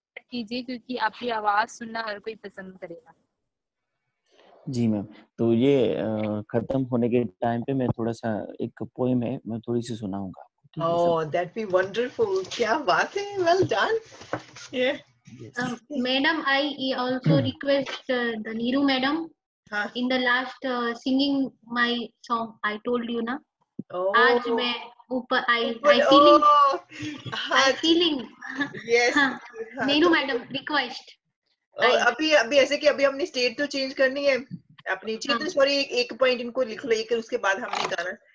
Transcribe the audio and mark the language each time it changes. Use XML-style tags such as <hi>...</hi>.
<hi>कीजिए, क्योंकि आपकी आवाज सुनना हर कोई पसंद करेगा। जी मैम, तो ये खत्म होने के टाइम पे मैं थोड़ा सा, एक पोएम है, मैं थोड़ी सी सुनाऊंगा आपको।</hi> <en>oh, that be wonderful,</en> <hi>क्या बात है,</hi> <en>Well done. Madam, I also request the Neeru madam in the last singing my song. I told you na.</en> <hi>आज मैं ऊपर</hi> <en>I feeling yes.</en> <hi>Neeru madam request. अभी ऐसे कि अभी हमने स्टेट तो चेंज करनी है अपनी। चेतन सॉरी, एक पॉइंट इनको लिख लो, एक उसके बाद हमने गाना।</hi>